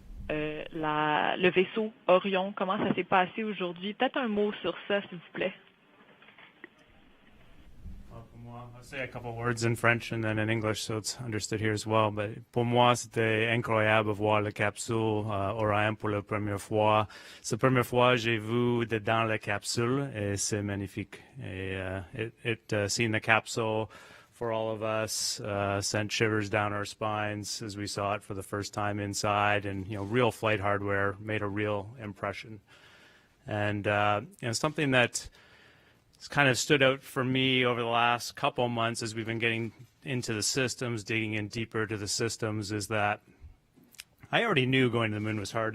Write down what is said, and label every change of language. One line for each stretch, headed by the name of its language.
French: Le vaisseau Orion, comment ça s'est passé aujourd'hui? Peut-être un mot sur ça, s'il vous plaît.
English: I'll say a couple words in French and then in English so it's understood here as well.
French: But pour moi, c'était incroyable de voir la capsule Orion pour la première fois. C'est la première fois que j'ai vu dedans la capsule et c'est magnifique.
English: Et seeing the capsule for all of us sent shivers down our spines as we saw it for the first time inside, and real flight hardware made a real impression. And something that it's kind of stood out for me over the last couple months as we've been getting into the systems, digging in deeper to the systems, is that I already knew going to the moon was hard.